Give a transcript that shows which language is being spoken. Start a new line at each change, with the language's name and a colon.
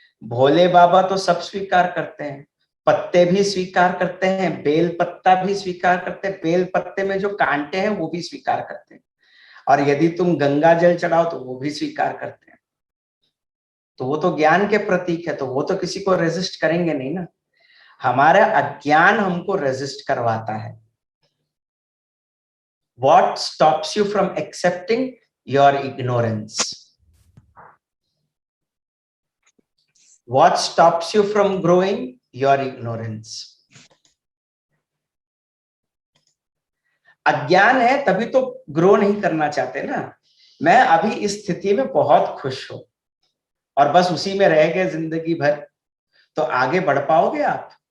Hindi: भोले बाबा तो सब स्वीकार करते हैं, पत्ते भी स्वीकार करते हैं, बेल पत्ता भी स्वीकार करते हैं, बेल पत्ते में जो कांटे हैं वो भी स्वीकार करते हैं, और यदि तुम गंगा जल चढ़ाओ तो वो भी स्वीकार करते हैं। तो वो तो ज्ञान के प्रतीक है, तो वो तो किसी को रेजिस्ट करेंगे नहीं ना। हमारा अज्ञान हमको रेजिस्ट करवाता है।
English: What stops you from accepting? Your ignorance. What stops you from growing? Your ignorance.
Hindi: अज्ञान है तभी तो ग्रो नहीं करना चाहते ना। मैं अभी इस स्थिति में बहुत खुश हूं और बस उसी में रह गए जिंदगी भर, तो आगे बढ़ पाओगे आप?